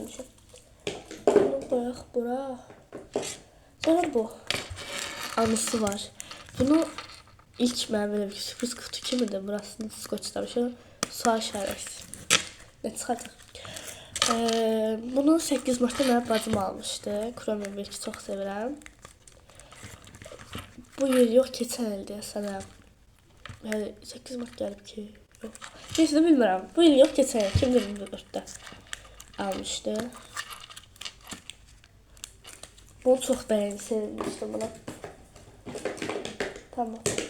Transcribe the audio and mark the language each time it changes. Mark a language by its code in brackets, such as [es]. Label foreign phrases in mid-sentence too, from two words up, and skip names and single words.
[az] Bunu qoyaq bura. Sonra bu. Anısı var. Bunu ilk mənim belə bir sürpriz kutu kimidir. Burasını skoçlamışım. Sual işarəsi. Ne çıxacaq? Bunu 8 Mart'ta mənim bacım almışdı. Kromium belki çok sevirəm. [tr] Bu yıl yok, [az] keçən il deyəsənəm. Yəni 8 Mart gəlib ki, yox. Neyse de bilmirəm. [tr] Bu yıl yok, [az] keçən il 2024'də almışdı. Bunu çox sevmişdim bunu. Tamam.